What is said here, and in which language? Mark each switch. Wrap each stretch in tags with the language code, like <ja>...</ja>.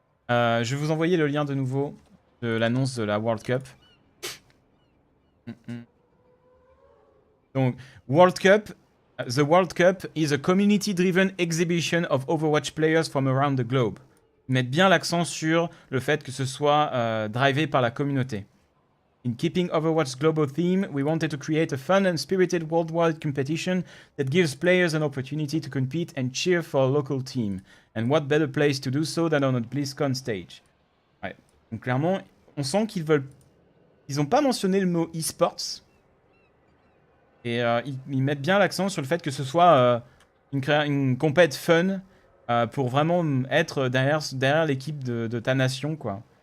<fr>Je vais vous envoyer le lien de nouveau de l'annonce de la World Cup. Donc, World Cup.</fr> <en>The World Cup is a community-driven exhibition of Overwatch players from around the globe.</en> <fr>Ils mettent bien l'accent sur le fait que ce soit drivé par la communauté.</fr> <en>In keeping Overwatch's global theme, we wanted to create a fun and spirited worldwide competition that gives players an opportunity to compete and cheer for a local team. And what better place to do so than on a BlizzCon stage.</en> <fr>Ouais. Donc clairement, on sent qu'ils veulent... Ils n'ont pas mentionné le mot e-sports. Et ils mettent bien l'accent sur le fait que ce soit une compète fun pour vraiment être derrière l'équipe de ta nation, quoi.</fr>